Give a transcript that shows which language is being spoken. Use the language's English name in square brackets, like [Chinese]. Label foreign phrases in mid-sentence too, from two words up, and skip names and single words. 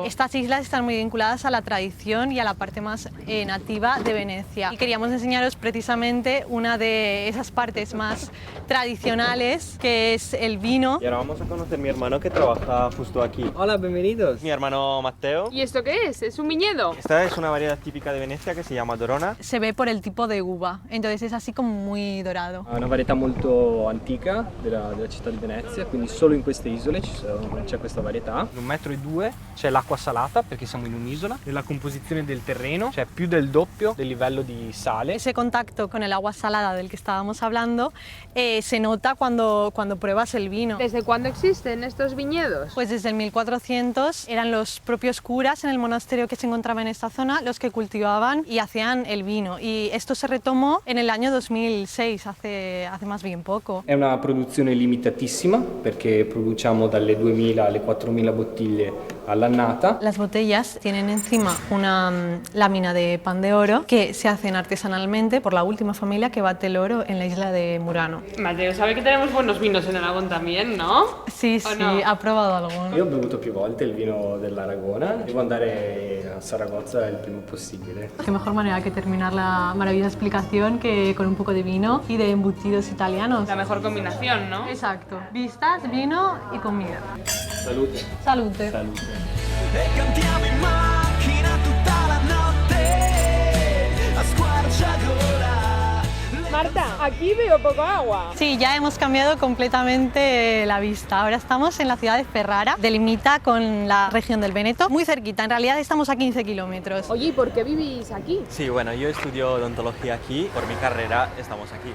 [Spanish] Estas islas están muy vinculadas a la tradición y a la parte más nativa de Venecia. Y queríamos enseñaros precisamente una de esas partes más tradicionales, que es el vino. Y ahora vamos a conocer a mi hermano que trabaja justo aquí. Hola, bienvenidos. Mi hermano Matteo. ¿Y esto qué es? ¿Es un viñedo? Esta es una variedad típica de Venecia [Italian] che si chiama [Spanish] Dorona. Se ve por el tipo de uva, entonces es así como muy dorado. [Italian] È una varietà molto antica della città di Venezia, quindi solo in queste isole c'è questa varietà. 1,2 metri c'è l'acqua salata perché siamo in un'isola. Nella composizione del terreno c'è più del doppio del livello di sale. [Spanish] Ese contacto con el agua salada del que estábamos hablando se nota cuando pruebas el vino. ¿Desde cuándo existen estos viñedos? Pues desde el 1400 eran los propios curas en el monasterio que se encontraba en esta zona los que cultivaban y hacían el vino, y esto se retomó en el año 2006, hace más bien poco. [Italian] È una produzione limitatissima perché produciamo dalle 2000 alle 4000 bottiglie all'annata. [Spanish] Las botellas tienen encima una lámina de pan de oro que se hacen artesanalmente por la última familia que bate el oro en la isla de Murano. Matteo, sabe que tenemos buenos vinos en Aragón también, ¿no? Sí, sí, no? ha probado alguno. [Italian] Io ho bevuto più volte il vino dell'Aragona, devo andare a Saragozza il prima possibile. [Spanish] Qué mejor manera que terminar la maravillosa explicación que con un poco de vino y de embutidos italianos. La mejor combinación, ¿no? Exacto. Vistas, vino y comida. [Italian] Salute. Salute. Salute. E cantiamo in macchina tutta la notte a squarciagola. [Spanish] Marta, aquí veo poco agua. Sí, ya hemos cambiado completamente la vista. Ahora estamos en la ciudad de Ferrara, delimita con la región del Véneto, muy cerquita. En realidad estamos a 15 kilómetros. Oye, ¿y por qué vivís aquí? Sí, bueno, yo estudio odontología aquí. Por mi carrera estamos aquí.